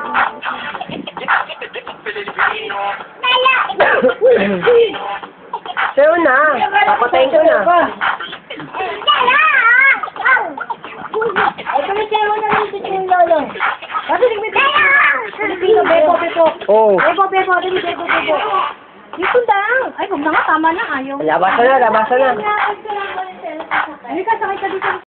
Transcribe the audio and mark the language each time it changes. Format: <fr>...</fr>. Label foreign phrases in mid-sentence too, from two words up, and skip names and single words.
<tl>Pilipino. Sayaw na. Papatayin ko na. Ay, tumisayaw na rin si Ching Lolo. Kasi Pilipino, bebo, bebo. Oo. Bebo, bebo, dali, bebo, bebo. Dito lang. Ay, huwag na nga, tama na, ayaw. Labasan na, labasan na. Halika, sakay ka dito.</tl>